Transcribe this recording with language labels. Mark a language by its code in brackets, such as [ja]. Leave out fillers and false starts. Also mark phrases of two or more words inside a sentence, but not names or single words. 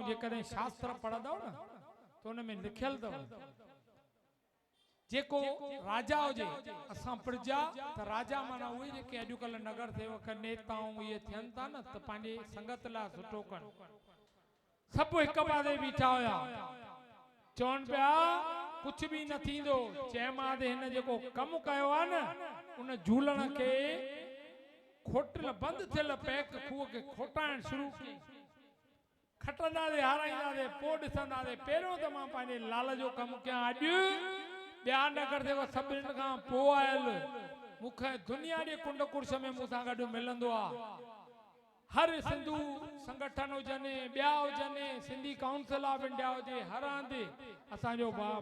[sd] जेकॾहिं शास्त्र पढ़ंदव न त हुन में लिखियल अथव जेको राजा हुजे असां प्रजा त राजा माना उहे जेके अॼुकल्ह नगर सेवक नेताऊं इहे थियनि था न त पंहिंजे संगत लाइ सुठो कनि सभु हिकु पासे बीठा हुया चवनि पिया [hi] कुछ भी [sd] न थींदो चयमांसि हिन जेको कमु कयो आहे न उन झूलण खे खोटल बंद थियल पैक खूह के खोटाइण शुरू की खटंदासीं हाराईंदासीं पोइ ॾिसंदासीं पहिरियों त मां पंहिंजे लाल जो कमु कयां अॼु ॿिया न करदे सभिनी खां पोइ आयल मूंखे दुनिया जे कुंड कुर्श में मूंसां गॾु मिलंदो आहे हर सिंधु संगठन हुजनि ॿिया हुजनि सिंधी काउंसिल ऑफ इंडिया हुजे हर हंधि असांजो भाउ